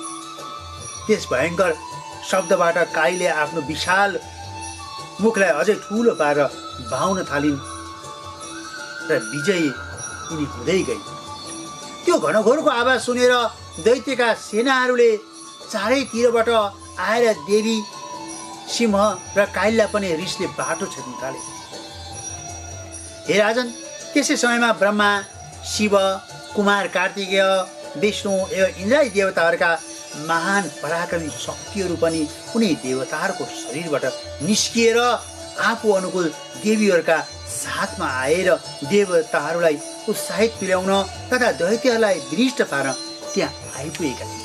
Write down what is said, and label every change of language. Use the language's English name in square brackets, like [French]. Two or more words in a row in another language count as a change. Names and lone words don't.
[Nepali] त्यस भयङ्कर शब्दबाट कालीले आफ्नो विशाल मुखलाई अझै ठुलो पारेर बाहुन थालिन् र विजयी यिनी हुँदै गई। त्यो घनघोरको आवाज सुनेर दैत्यका सेनाहरूले चारैतिरबाट आएर देवी सिंह र कालीलाई पनि रिसले बाटो छेड्न थाले। हे राजन, त्यसै समयमा ब्रह्मा, शिव, कुमार कार्तिकेय, विष्णु एवं इन्द्रादी देवताहरूका महान पराक्रमी शक्तिहरू पनि कुनै देवताहरूको शरीरबाट निस्किएर आफू अनुकूल देवीहरूका साथमा आएर देवताहरूलाई उत्साहित तुल्याउन तथा दैत्यहरूलाई विनिष्ट पार्न त्यहाँ आइपुगेका थिए।